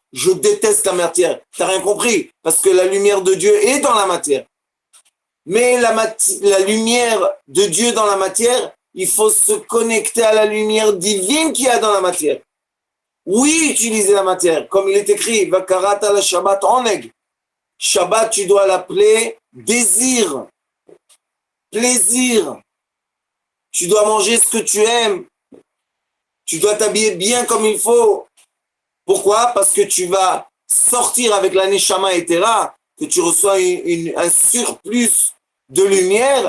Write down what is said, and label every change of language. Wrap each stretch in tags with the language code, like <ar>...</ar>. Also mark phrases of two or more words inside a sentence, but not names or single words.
<fr>Je déteste la matière. T'as rien compris, parce que la lumière de Dieu est dans la matière. Mais la lumière de Dieu dans la matière, il faut se connecter à la lumière divine qu'il y a dans la matière. Oui, utiliser la matière, comme il est écrit,</fr> <he>וקראת לשבת עונג.</he> <fr>Shabbat, tu dois l'appeler désir, plaisir. Tu dois manger ce que tu aimes. Tu dois t'habiller bien comme il faut. Pourquoi? Parce que tu vas sortir avec la</fr> <he>נשמה יתרה,</he> <fr>que tu reçois un surplus de lumière.</fr>